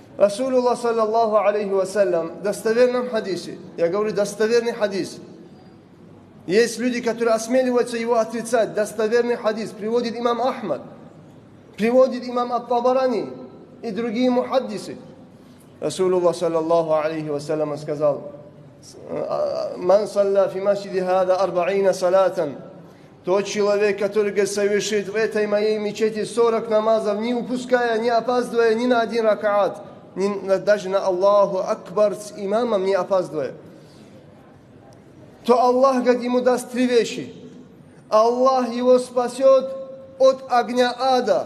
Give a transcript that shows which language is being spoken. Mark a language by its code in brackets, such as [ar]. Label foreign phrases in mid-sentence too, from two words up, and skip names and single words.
[ar] رسول الله صلى الله عليه وسلم [ru] в достоверном хадисе, я говорю достоверный хадис, есть люди, которые осмеливаются его отрицать, достоверный хадис, приводит имам Ахмад, приводит имам Ат-Табарани и другие мухаддисы. [ar] رسول الله صلى الله عليه وسلم сказал: «من صلى في مسجدي هذا 40 صلاة». [ru] Тот человек, который совершит в этой моей мечети 40 намазов, не упуская, не опаздывая ни на один ракаат, даже на [ar] الله أكبر [ru] с имамом не опаздывая, то Аллах ему даст 3 вещи. Аллах его спасет от огня ада.